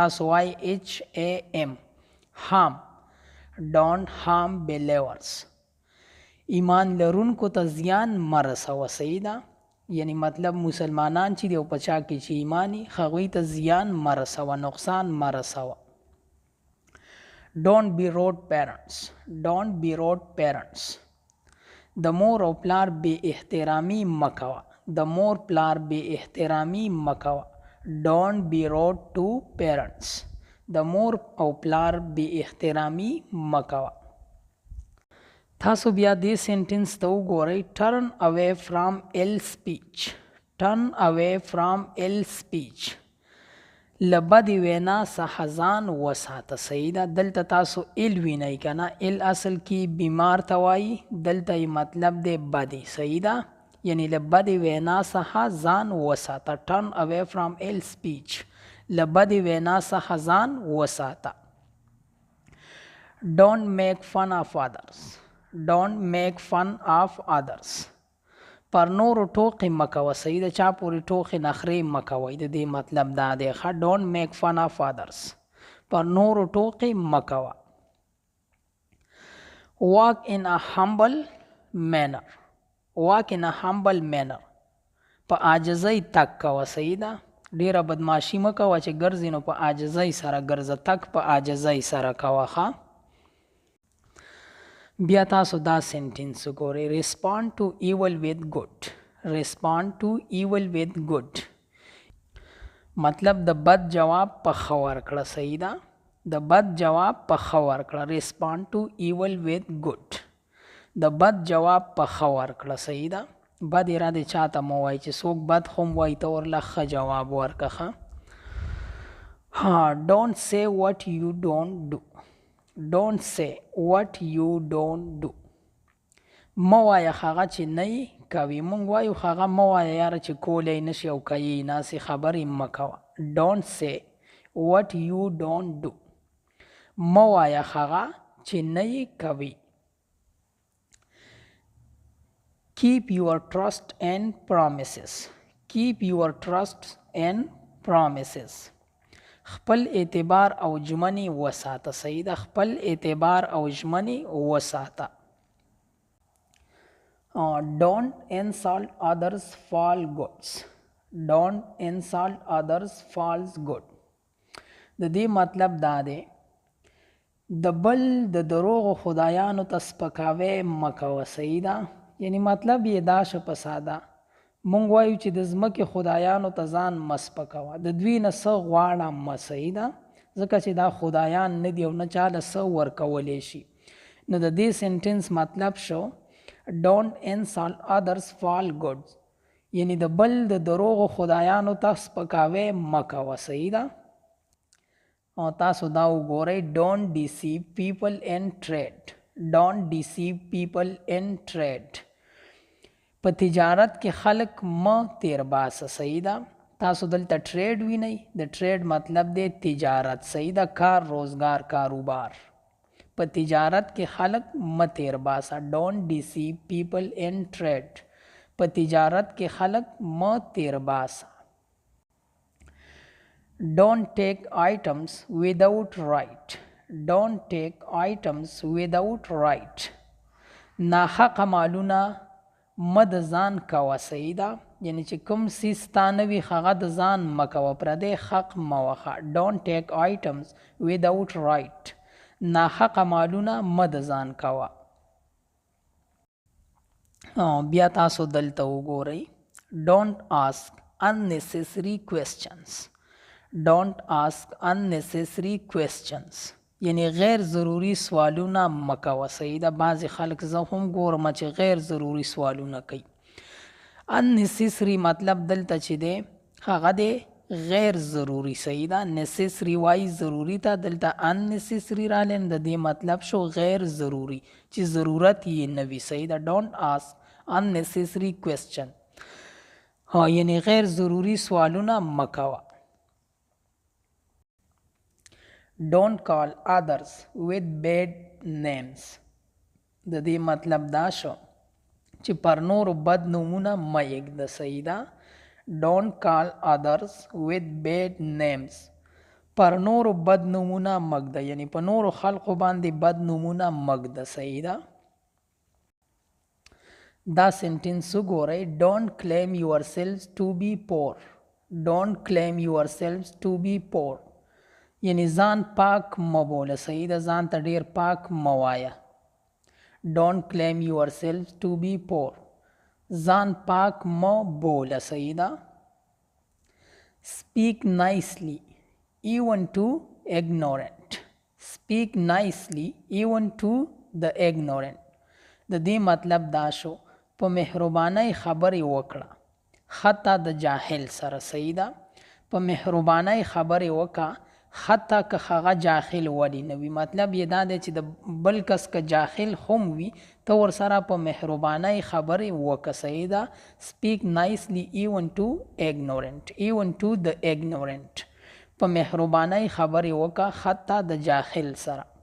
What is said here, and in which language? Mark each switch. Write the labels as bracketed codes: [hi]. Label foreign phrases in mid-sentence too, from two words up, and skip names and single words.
[ps] تاسو وایئ [en] H A M harm. Don't harm believers [ps] ایمان لرونکو ته زیان مه رسوه. صحیح ده. یعنی مطلب مسلمانان چې دی او پچا کې چې ایمانی هغوی ته زیان مرسوه نقصان مرسوه. [en] Don't be rude parents. Don't be rude parents. [ps] د مور او پلار بے احترامی مکوه. د مور پلار بے احترامی مکوه. [en] Don't be rude to parents. [ps] د مور او پلار بے احترامی مکوه. تاسو بیا دې سنټنس ته وګورئ. [en] Turn away from ill speech. Turn away from ill speech. [ps] له بدې وینا څخه ځان وساته. صحیح ده. دلته تاسو ال وینئ که نه. ال اصل کې بیمار ته وایي، دلته یې مطلب دی بدې. صحیح ده. یعنی له بدې وینا څخه ځان وساته. [en] Turn away from ill speech. [ps] له بدې وینا څخه ځان وساته. [en] Don't make fun of others. Don't make fun of others. [ps] پر نورو ټوقې مکوه. صحیح ده. چا پورې ټوقې نخرې مکوئ. د دې مطلب دا دی. [en] Don't make fun of others. [ps] پر نورو ټوقې مکوه. [en] Walk in a humble manner. Walk in a humble manner. [ps] په عاجزۍ تک کوه. صحیح ده. ډیره بدماشي مکوه چې ګرځې نو په عاجزۍ سره ګرځه. تک په عاجزۍ سره کوه. بیا تاسو دا سنټنس وګورئ. [en] Respond to evil with good. Respond to evil with good. [ps] مطلب د بد جواب په ښه ورکړه. صحیح ده. د بد جواب په ښه ورکړه. [en] Respond to evil with good. [ps] د بد جواب په ښه ورکړه. صحیح ده. بد اراده چاته مو وایي چې څوک بد خو وایي ته ورله ښه جواب ورکړه. [en] Don't say what you don't do. Don't say what you don't do. [ps] مه وایه هغه چې نه یې کوي. مونږ وایو هغه مه وایه یاره چې کولی نه شي او کوي ناسې خبرې مه کوه. [en] Don't say what you don't do. [ps] مه وایه هغه چې نه یې کوي. [en] Keep your trust and promises. Keep your trust and promises. [ps] خپل اعتبار او ژمنې وساته. صحیح ده. خپل اعتبار او ژمنې وساته. [en] Don't insult others falsehoods. Don't insult others falsehoods. [ps] د دې مطلب دا دی د بل د دروغو خدایانو ته سپکاوی مه کوه. صحیح ده. یعنی مطلب یې دا شه په ساده. مونږ وایو چې د ځمکې خدایانو ته ځان مه سپکوه. د دوی نه څه غواړه مه. صحیح ده. ځکه چې دا خدایان نه دي او نه چاله څه ورکولی شي. نو د دې سنټنس مطلب شو [en] Don't insult others falsehoods. [ps] یعنی د بل د دروغو خدایانو ته سپکاوی مه کوه. صحیح ده. او تاسو دا وګورئ. [en] Don't deceive people in trade. Don't deceive people in trade. [ps] په تجارت کې خلق مه تیر باسه. صحیح ده. تاسو دلته ټریډ وینئ. د ټریډ مطلب دی تجارت. صحیح ده. کار روزگار کاروبار. په تجارت کې خلق مه تیر باسه. [en] Don't deceive people in trade. [ps] په تجارت کې خلق مه تیر باسه. [en] Don't take items without right. Don't take items without right. [ps] ناحق مالونه مه د ځان کوه. صحیح ده. یعنی چې کوم څیز ستا نه وي هغه د ځان مه کوه. پردی حق مه وخه. [en] Don't take items without right. [ps] ناحق مالونه مه د ځان کوه. بیا تاسو دلته وګورئ. [en] Don't ask unnecessary questions. Don't ask unnecessary questions. [ps] یعنی غیر ضروری سوالونه مکوه. صحیح ده. بعضې خلک زه هم ګورم چې غیر ضروری سوالونه کوي. unnecessary مطلب دلته چې دی هغه دی غیر ضروری. صحیح ده. necessary وایي ضروری ته. دلته unnecessary راغلی. د دې مطلب شو غیر ضروری چې ضرورت یې نه وي. صحیح ده. [en] Don't ask unnecessary question. [ps] یعنی غیر ضروری سوالونه مکوه. [en] Don't call others with bad names. [ps] د دې مطلب دا شو چې پر نورو بد نومونه مه یږده. صحیح ده. [en] Don't call others with bad names. [ps] پر نورو بد نومونه مږده. یعنی په نورو خلقو باندې بد نومونه مږده. صحیح ده. دا سنټنس وګورئ [en] don't claim yourselves to be poor don't claim yourselves to be poor [ps] یعنی ځان پاک مه بوله صحیح ده ځان ته ډیر پاک مه وایه [en] don't claim yourselves to be poor [ps] ځان پاک مه بوله صحیح ده [en] speak nicely even to ignorant speak nicely even to the ignorant [ps] د دې مطلب دا شو په مهربانۍ خبرې وکړه حتی د جاهل سره صحیح ده په مهربانۍ خبرې وکړه حتی که هغه جاهل ولی نه وي مطلب یې دا دی چې د بل کس که جاهل هم وي ته ورسره په مهربانۍ خبرې وکړه صحیح ده [en] speak nicely even to the ignorant [ps] په مهربانۍ خبرې وکړه حتی د جاهل سره